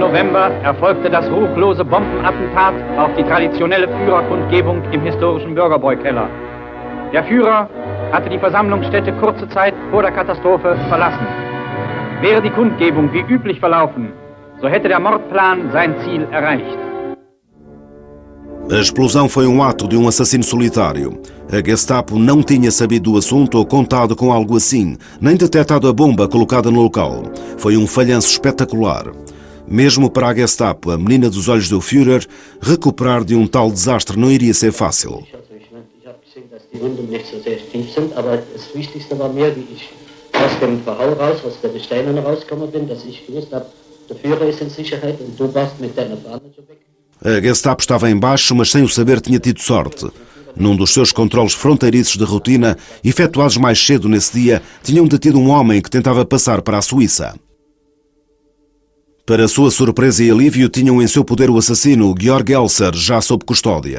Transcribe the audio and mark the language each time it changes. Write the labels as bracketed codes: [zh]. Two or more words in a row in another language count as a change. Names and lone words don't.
[de] November erfolgte das ruchlose Bombenattentat auf die traditionelle Führerkundgebung im historischen Bürgerbräukeller. Der Führer hatte die Versammlungsstätte kurze Zeit vor der Katastrophe verlassen. Wäre die Kundgebung wie üblich verlaufen, so hätte der Mordplan sein Ziel erreicht. [pt] A explosão foi ato de assassino solitário. A Gestapo não tinha sabido do assunto ou contado com algo assim, nem detectado a bomba colocada no local. Foi falhanço espetacular. Mesmo para a Gestapo, a menina dos olhos do Führer, recuperar de tal desastre não iria ser fácil. [de] Die Wunden nicht so sehr tief sind, aber das Wichtigste war mir, wie ich aus dem Verhau raus, aus der Gesteinen rausgekommen bin, dass ich gewusst habe, der Führer ist in Sicherheit und du warst mit deiner Fahne zu weg. [pt] A Gestapo estava em baixo, mas sem o saber tinha tido sorte. Num dos seus controles fronteiriços de rotina, efetuados mais cedo nesse dia, tinham detido homem que tentava passar para a Suíça. Para sua surpresa e alívio, tinham em seu poder o assassino Georg Elser, já sob custódia.